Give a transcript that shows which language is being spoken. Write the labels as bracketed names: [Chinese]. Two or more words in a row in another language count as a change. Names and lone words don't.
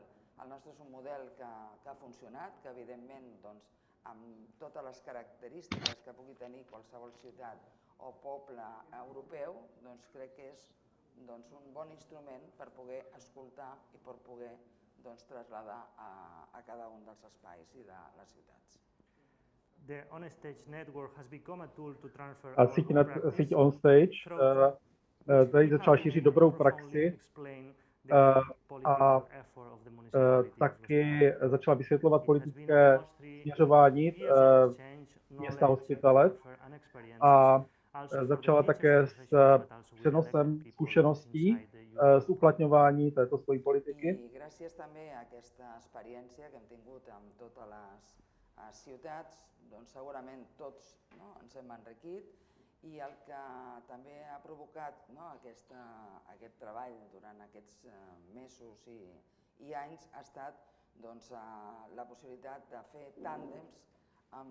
[Catalan] El nostre és un model que ha funcionat, que evidentment amb totes les característiques que pugui tenir qualsevol ciutat o poble europeu, crec que és un bon instrument per poder escoltar i per poder traslladar a cada un dels espais i de les ciutats. [English] The OnStage network has become a tool to transfer [Czech] A síť OnStage tady začala šířit dobrou praxi a taky začala vysvětlovat politické směřování města Hospitalet a začala také s přenosem zkušeností z uplatňování této svojí politiky. [Catalan] I gràcies també a aquesta experiència que hem tingut amb totes les ciutats, doncs segurament tots ens hem enriquit i el que també ha provocat aquest treball durant aquests mesos i anys ha estat la possibilitat de fer tàndems amb